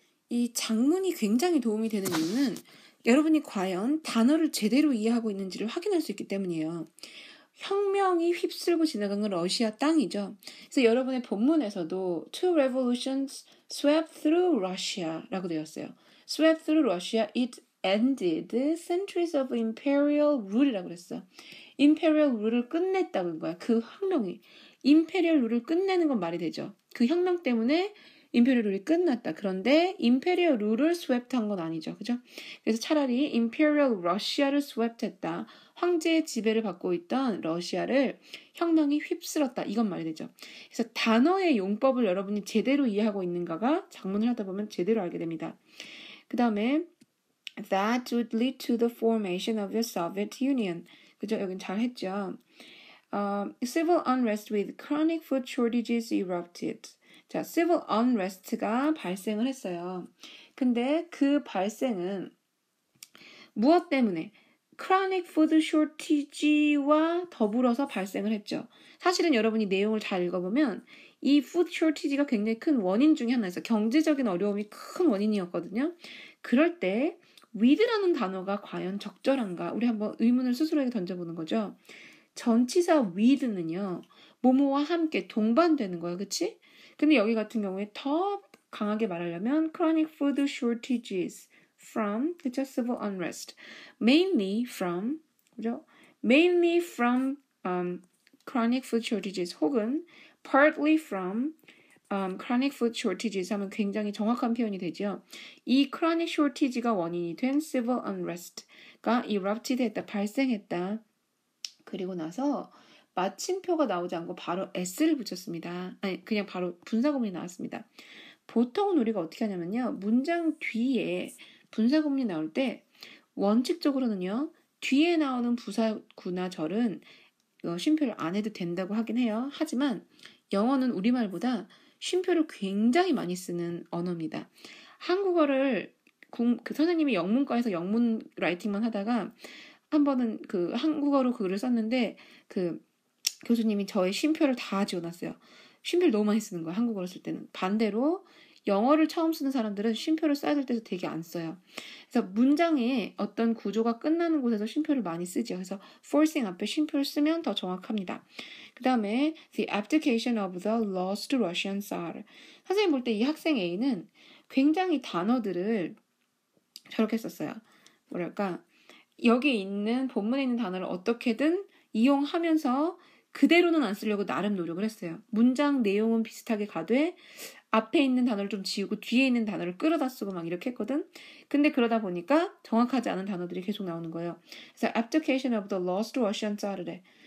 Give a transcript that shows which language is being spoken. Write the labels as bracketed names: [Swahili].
[Korean] 이 장문이 굉장히 도움이 되는 이유는 여러분이 과연 단어를 제대로 이해하고 있는지를 확인할 수 있기 때문이에요. 혁명이 휩쓸고 지나간 건 러시아 땅이죠. 그래서 여러분의 본문에서도 [English] two revolutions swept through Russia [Korean] 라고 되었어요. [English] swept through Russia, it ended centuries of imperial rule이라고 [Korean] 그랬어요. imperial rule을 끝냈다는 거야. 그 혁명이. imperial rule을 끝내는 건 말이 되죠. 그 혁명 때문에 임페리얼 룰이 끝났다. 그런데 임페리얼 룰을 스왑한 건 아니죠. 그죠? 그래서 차라리 임페리얼 러시아를 스왑했다. 황제의 지배를 받고 있던 러시아를 혁명이 휩쓸었다. 이건 말이 되죠. 그래서 단어의 용법을 여러분이 제대로 이해하고 있는가가 장문을 하다 보면 제대로 알게 됩니다. 그 다음에 [English] that would lead to the formation of the Soviet Union. [Korean] 그죠? 여긴 잘 했죠. [English] Civil unrest with chronic food shortages erupted. [Korean] 자, civil unrest가 발생을 했어요. 근데 그 발생은 무엇 때문에? chronic food shortage와 더불어서 발생을 했죠. 사실은 여러분이 내용을 잘 읽어보면 이 food shortage가 굉장히 큰 원인 중에 하나였어요. 경제적인 어려움이 큰 원인이었거든요. 그럴 때 with라는 단어가 과연 적절한가? 우리 한번 의문을 스스로에게 던져보는 거죠. 전치사 with는요. 뭐뭐와 함께 동반되는 거예요. 그치? 근데 여기 같은 경우에 더 강하게 말하려면 [English] chronic food shortages from, [Korean] 그쵸? [English] civil unrest. mainly from, [Korean] 그죠? [English] mainly from chronic food shortages [Korean] 혹은 [English] partly from chronic food shortages [Korean] 하면 굉장히 정확한 표현이 되죠. 이 chronic shortage가 원인이 된 civil unrest가 erupted 했다, 발생했다. 그리고 나서 마침표가 나오지 않고 바로 s를 붙였습니다. 아니 그냥 바로 분사구문이 나왔습니다. 보통은 우리가 어떻게 하냐면요. 문장 뒤에 분사구문이 나올 때 원칙적으로는요. 뒤에 나오는 부사구나 절은 쉼표를 안 해도 된다고 하긴 해요. 하지만 영어는 우리말보다 쉼표를 굉장히 많이 쓰는 언어입니다. 한국어를 그 선생님이 영문과에서 영문 라이팅만 하다가 한 번은 그 한국어로 글을 썼는데 그 교수님이 저의 쉼표를 다 지워놨어요. 쉼표를 너무 많이 쓰는 거예요. 한국어로 쓸 때는. 반대로 영어를 처음 쓰는 사람들은 쉼표를 써야 될 때도 되게 안 써요. 그래서 문장의 어떤 구조가 끝나는 곳에서 쉼표를 많이 쓰죠. 그래서 forcing 앞에 쉼표를 쓰면 더 정확합니다. 그 다음에 [English] the abdication of the lost Russian Tsar. [Korean] 선생님 볼 때 이 학생 A는 굉장히 단어들을 저렇게 썼어요. 뭐랄까 여기 있는 본문에 있는 단어를 어떻게든 이용하면서 그대로는 안 쓰려고 나름 노력을 했어요. 문장 내용은 비슷하게 가되 앞에 있는 단어를 좀 지우고 뒤에 있는 단어를 끌어다 쓰고 막 이렇게 했거든. 근데 그러다 보니까 정확하지 않은 단어들이 계속 나오는 거예요. [English] 그래서 abdication of the lost Russian Tsar래.